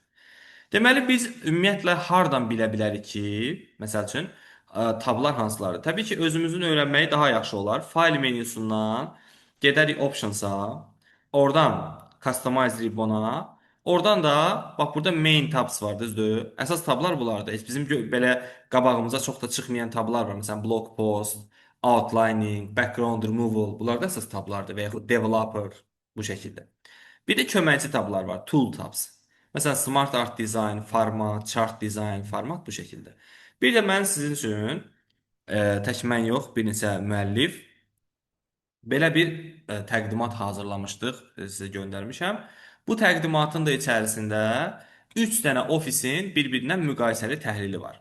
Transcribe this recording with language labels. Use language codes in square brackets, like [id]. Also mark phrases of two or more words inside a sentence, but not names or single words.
[az] Deməli biz ümumiyyətlə hardan bilə bilərik ki, məsəl üçün tablar hansılardır? Təbii ki, özümüzün öyrənməyi daha yaxşı olar. File menyusundan gedərik options'a, oradan [en] customize ribbon- [az] a, oradan da bax burada [en] main tabs [az] var, düzdür? Əsas tablar bunlardır. Heç bizim belə qabağımıza çox da çıxmayan tablar var. Məsələn, [en] blog post, outlining, background removal. [az] Bunlar da əsas tablardır və yaxud developer bu şəkildə. Bir də köməkçi tablar var, [en] tool tabs. [az] Məsələn, [en] Smart Art Design, format, chart design, format [az] bu şəkildə. Bir də mən sizin üçün tək mən yox, bir neçə müəllif belə bir təqdimat hazırlamışdıq, sizə göndərmişəm. Bu təqdimatın da içərisində 3 dənə ofisin bir-birindən müqayisəli təhlili var.